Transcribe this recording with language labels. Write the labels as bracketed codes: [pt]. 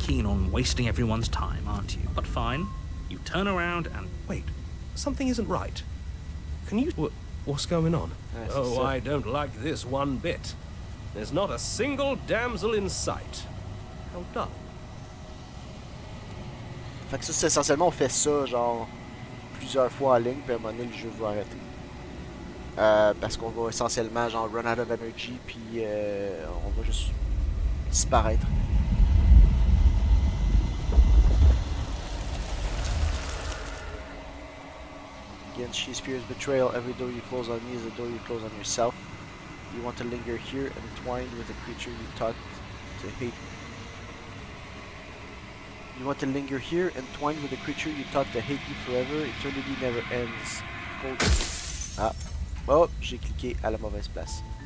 [en] keen on wasting everyone's time, aren't you? But fine. You turn around and... Wait, something isn't right. Can you... What's going on? [fr] Ouais, c'est [en] Oh, [fr] ça. [en] I don't like this one bit. There's not a single damsel in sight. How dull. [fr] Fait que ça, c'est essentiellement, on fait ça, genre, plusieurs fois en ligne, puis à un moment donné, le jeu va arrêter. Parce qu'on va essentiellement, genre, [en] run out of energy, [fr] puis on va juste disparaître. [en] Again, she fears betrayal. Every door you close on me is a door you close on yourself. You want to linger here, entwined with a creature you taught to hate. You want to linger here, entwined with a creature you taught to hate you forever. Eternity never ends. Cold. Ah. [fr] Oh, j'ai cliqué à la mauvaise place.